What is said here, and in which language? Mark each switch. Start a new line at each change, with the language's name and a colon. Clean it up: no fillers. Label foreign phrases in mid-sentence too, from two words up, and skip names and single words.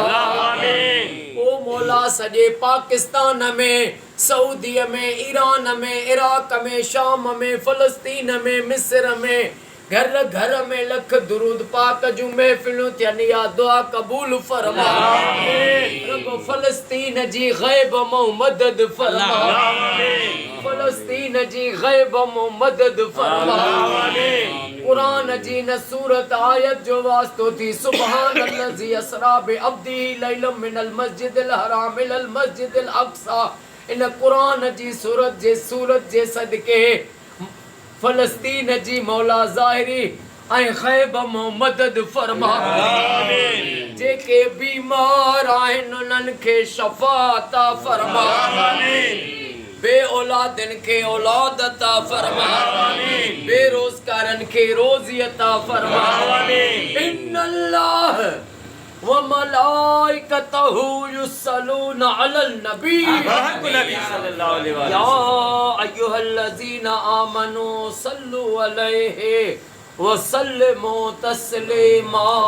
Sindhi: ओ मौला सॼे पाकिस्तान में सऊदीअ में ईरान में इराक में शाम में फ़लस्तीन में मिस्र में घर घर में लख दुरूद पाक जूं महफ़िलूं थियनि या दुआ कबूल फरमा। रब फ़लस्तीन जी ग़ैब मां मदद फरमा। फ़लस्तीन जी ग़ैब मां मदद फरमा। कुरान जी न सूरत आयत जो वास्तो थी
Arabic: سبحان الذي أسرى بعبده ليلا من المسجد الحرام إلى المسجد الأقصى.
Sindhi: इन कुरान जी सूरत जे सदके फ़लस्तीन जी मौला ज़ाहिरी ऐं ग़ैब मां मदद फरमा। जेके बीमार आहिनि उन्हनि खे शफ़ा अता फरमा। बे औलादनि खे औलाद अता फरमा। बेरोज़गारनि खे रोज़ी अता फरमा।
Arabic: إن الله وملائكته يصلون على النبي صلى الله عليه وسلم يا أيها الذين آمنوا صلوا عليه وسلموا تسليما.